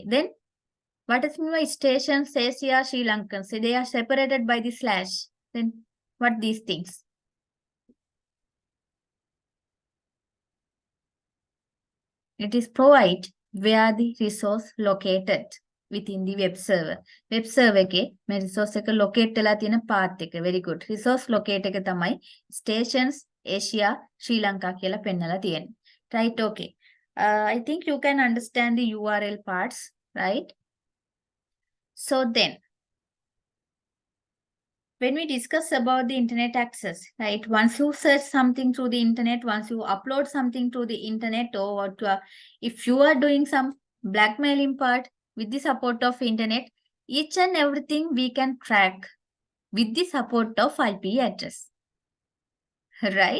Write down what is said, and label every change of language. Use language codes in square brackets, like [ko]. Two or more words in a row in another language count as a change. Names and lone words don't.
[en] Then what is mean by station says here Sri Lankan? So they are separated by the slash. Then what these things? It is provide where the resource located within the web server. Web server [si] එකේ මේ resource එක locate වෙලා තියෙන path එක. [en] Very good. Resource locate [si] එක තමයි stations Asia Sri Lanka කියලා පෙන්නලා තියෙන්නේ. [en] Right, okay. I think you can understand the URL parts, right? So then, when we discuss about the internet access, right? Once you search something through the internet, once you upload something to the internet, or what, if you are doing some blackmailing part with the support of internet, each and everything we can track with the support of IP address, right?